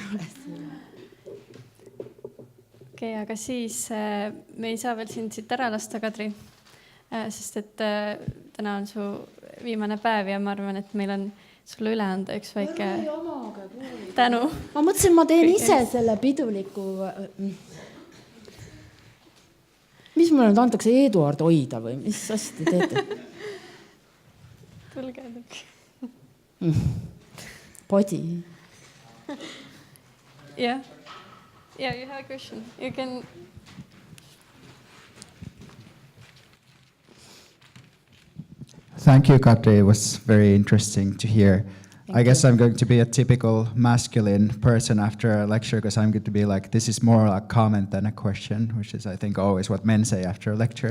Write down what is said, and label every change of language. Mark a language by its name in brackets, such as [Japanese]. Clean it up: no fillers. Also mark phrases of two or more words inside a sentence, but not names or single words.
[Estonian] Okei, aga siis me ei saa veel sind siit ära lasta, Kadri, sest et täna on su viimane päev ja ma arvan, et meil on sulle üle anda üks väike tänu. Ma mõtlesin, ma teen ise selle piduliku... mulle nüüd antakse Eduard hoida või mis asja te teete? tulge. Body. [English] Yeah, you have a question. You can... Thank you, Katri. It was very interesting to hear. I guess I'm going to be a typical masculine person after a lecture because I'm going to be like, this is more a comment than a question, which is, I think, always what men say after lectures.